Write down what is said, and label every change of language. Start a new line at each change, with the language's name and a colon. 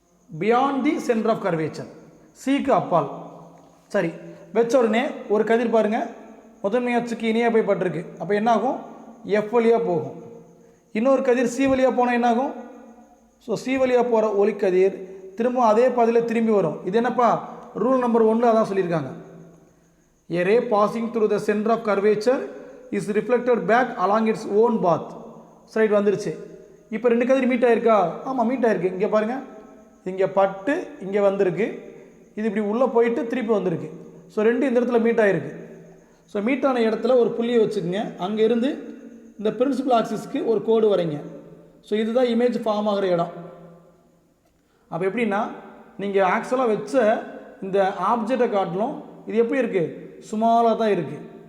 English: beyond the centre of curvature,
Tamil: சிக்கு அப்பால். சரி, வச்ச உடனே ஒரு கதிர் பாருங்கள் முதன்மை அச்சுக்கு இணையாக போய் பட்டிருக்கு. அப்போ என்ன ஆகும், எஃப் வழியாக போகும். இன்னொரு கதிர் சி வழியாக போனால் என்னாகும், ஸோ சி வழியாக போகிற ஒளிக்கதிர் திரும்ப அதே பாதையில் திரும்பி வரும். இது என்னப்பா, ரூல் நம்பர் 1 அதான் சொல்லியிருக்காங்க.
English: A ray passing through the center of curvature is reflected back along its own path.
Tamil: Side வந்துருச்சு. இப்போ 2 கதிர் மீட் ஆயிருக்கா, ஆமாம் மீட் ஆயிருக்கு. இங்கே பாருங்கள், இங்கே பட்டு இங்கே வந்திருக்கு, இது இப்படி உள்ளே போயிட்டு திருப்பி வந்திருக்கு. ஸோ ரெண்டு இந்த இடத்துல மீட் ஆகிருக்கு. ஸோ மீட் ஆன இடத்துல ஒரு புள்ளியை வச்சுக்கோங்க. அங்கே இருந்து இந்த பிரின்சிபல் ஆக்சிஸ்க்கு ஒரு கோடு வரைங்க. ஸோ இதுதான் இமேஜ் ஃபார்ம் ஆகிற இடம். அப்போ எப்படின்னா நீங்கள் ஆக்சுவலாக வச்ச இந்த ஆப்ஜெக்டை காட்டிலும் இது எப்படி இருக்குது, சுமாராக தான் இருக்குது.